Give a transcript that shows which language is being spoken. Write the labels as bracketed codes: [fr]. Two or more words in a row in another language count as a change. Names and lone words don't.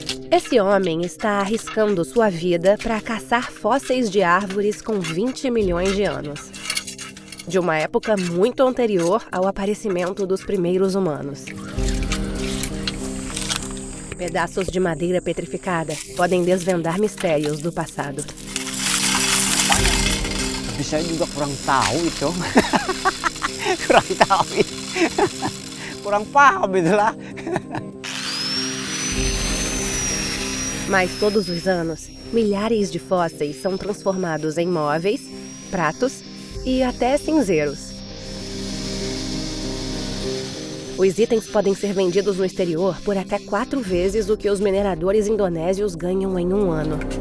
[pt] Esse homem está arriscando sua vida para caçar fósseis de árvores com 20 milhões de anos. De uma época muito anterior ao aparecimento dos primeiros humanos. Pedaços de madeira petrificada podem desvendar mistérios do passado. [id] Tapi saya juga kurang tahu itu. Kurang tahu. Kurang paham itulah. [pt] Mas todos os anos, milhares de fósseis são transformados em móveis, pratos e até cinzeiros. Os itens podem ser vendidos no exterior por até 4 vezes o que os mineradores indonésios ganham em um ano.